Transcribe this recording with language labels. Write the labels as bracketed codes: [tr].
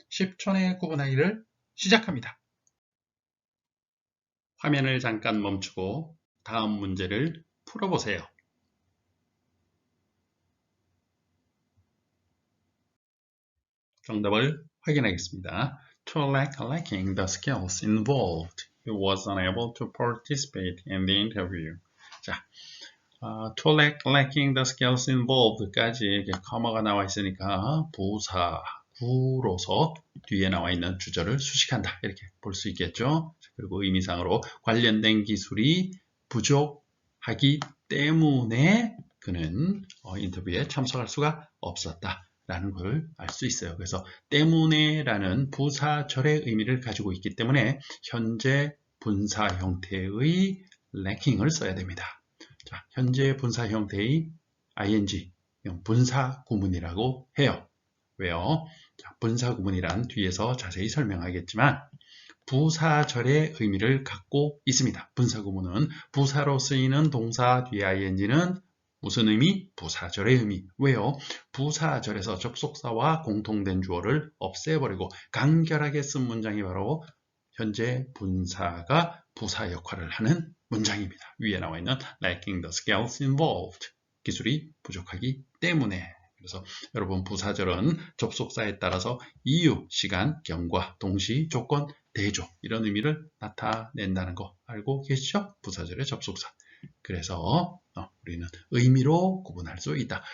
[ko] 10초 내 구분하기를 시작합니다. 화면을 잠깐 멈추고 다음 문제를 풀어보세요. 정답을 확인하겠습니다. [en] lacking the skills involved, he was unable to participate in the interview. [ko] 자, [en] lacking the skills involved [ko] 까지 이렇게 커머가 나와 있으니까 부사 구로서 뒤에 나와 있는 주절을 수식한다 이렇게 볼 수 있겠죠. 그리고 의미상으로 관련된 기술이 부족하기 때문에 그는 인터뷰에 참석할 수가 없었다 라는 걸 알 수 있어요. 그래서 때문에 라는 부사절의 의미를 가지고 있기 때문에 현재 분사 형태의 lacking을 써야 됩니다. 자, 현재 분사 형태의 ing, 분사 구문이라고 해요. 왜요? 자, 분사 구문이란 뒤에서 자세히 설명하겠지만 부사절의 의미를 갖고 있습니다. 분사 구문은 부사로 쓰이는 동사 뒤에 ing는 무슨 의미? 부사절의 의미. 왜요? 부사절에서 접속사와 공통된 주어를 없애버리고 간결하게 쓴 문장이 바로 현재 분사가 부사 역할을 하는 문장입니다. [en] 위에 나와 있는 lacking the skills involved. [ko] 기술이 부족하기 때문에. 그래서 여러분 부사절은 접속사에 따라서 이유, 시간, 경과, 동시, 조건, 대조 이런 의미를 나타낸다는 거 알고 계시죠? 부사절의 접속사. 그래서 우리는 의미로 구분할 수 있다.